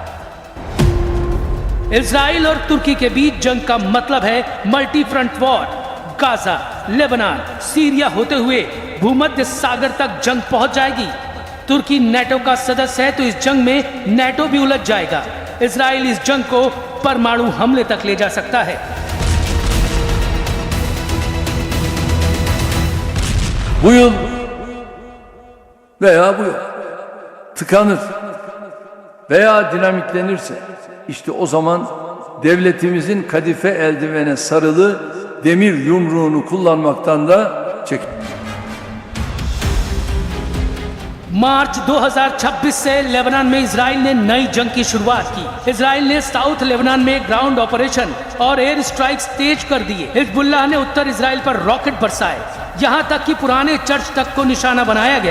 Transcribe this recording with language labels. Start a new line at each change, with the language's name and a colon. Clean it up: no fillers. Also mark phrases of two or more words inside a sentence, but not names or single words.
Hindi: इजराइल और तुर्की के बीच जंग का मतलब है
English: multi front war.
Hindi: गाजा, लेबनान, सीरिया होते हुए भूमध्य सागर तक जंग पहुंच जाएगी। तुर्की नेटो का सदस्य है तो इस जंग में नेटो भी उलझ जाएगा। इजराइल इस जंग को परमाणु हमले तक ले जा सकता है।
Turkish: Bu yıl veya bu yıl tıkanır veya dinamitlenirse işte o zaman devletimizin kadife eldivene sarılı demir yumruğunu kullanmaktan da çekinir.
Hindi: मार्च 2026 से लेबनान में इजराइल ने नई जंग की शुरुआत की। इजराइल ने साउथ लेबनान में
English: ground operation
Hindi: और
English: air strikes
Hindi: तेज कर दिए। हिजबुल्लाह ने उत्तर इजराइल पर रॉकेट बरसाए, यहाँ तक कि पुराने चर्च तक को निशाना बनाया गया।